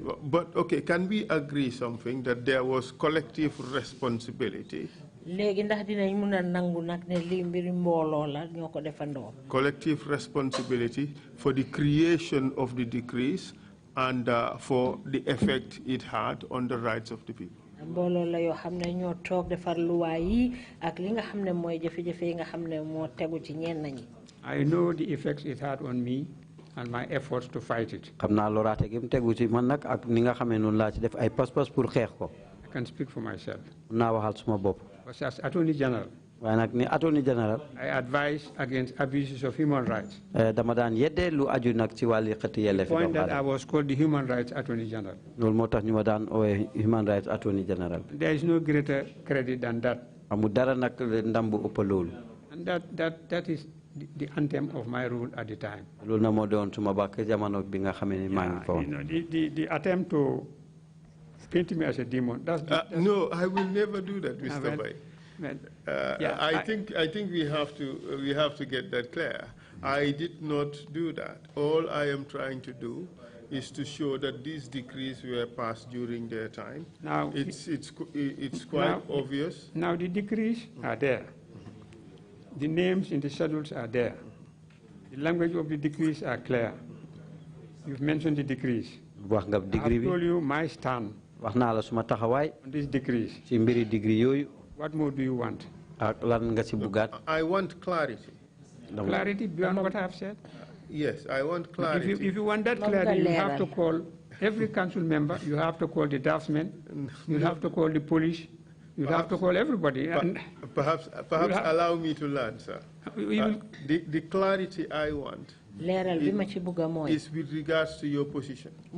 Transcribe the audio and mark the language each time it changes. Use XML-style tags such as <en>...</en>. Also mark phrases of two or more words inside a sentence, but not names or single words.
<en>But, okay, can we agree something, that there was collective responsibility? Collective responsibility for the creation of the decrees and for the effect it had on the rights of the people.</en> <wo>mbooloo la yoo xam ne ñoo toog defar luwaa yi ak li nga xam ne mooy jafe-jafe yi nga xam ne moo tegu ci ñenn ñi.</wo> <en>I know the effects it had on me and my efforts to fight it.</en> <wo>xam naa loraate gi mu tegu ci man nag ak ni nga xamee noonu laa ci def ay pas-pas pour xeex ko.</wo> <en>I can speak for myself.</en> <wo>naa waxal suma bopp.</wo> <en>Because as Attorney General,</en> <wo>waaye nag ni Attorney General,</wo> <en>I advise against abuses of human rights.</en> <wo>dama daan yedde lu aju nag ci wàlli xëtti yelle fi.</wo> <en>The point that I was called the Human Rights Attorney General.</en> <wo>loolu moo tax ñu ma daan oowe</wo> <en>Human Rights Attorney General. There is no greater credit than that.</en> <wo>amul dara nag ndam bu ëpp loolu.</wo> <en>And that is the anthem of my rule at the time.</en> <wo>loolu na moo doon suma bàkk jamono bi nga xamee ni maa ngi fa woon.</wo> <en>The attempt to paint me as a demon. No, I will never do that, Mr. Mbai. I think we have to get that clear. I did not do that. All I am trying to do is to show that these decrees were passed during their time. Now it's quite obvious. Now the decrees are there. The names in the schedules are there. The language of the decrees are clear. You've mentioned the decrees.</en> <wo>wax nga degree</wo> <en>I've told you my stand</en> <wo>wax naa la suma taxawaay</wo> <en>on these decrees.</en> <wo>ci mbiri degree yooyu.</wo> <en>What more do you want?</en> <wo>ak lan nga ci bugaat.</wo> <en>I want clarity. Clarity beyond what I have said? Yes, I want clarity. If you want that clarity, you have to call every council member, you have to call the draftsman, you have to call the police, you have to call everybody. Perhaps allow me to learn, sir. The clarity I want is with regards to your position.</en>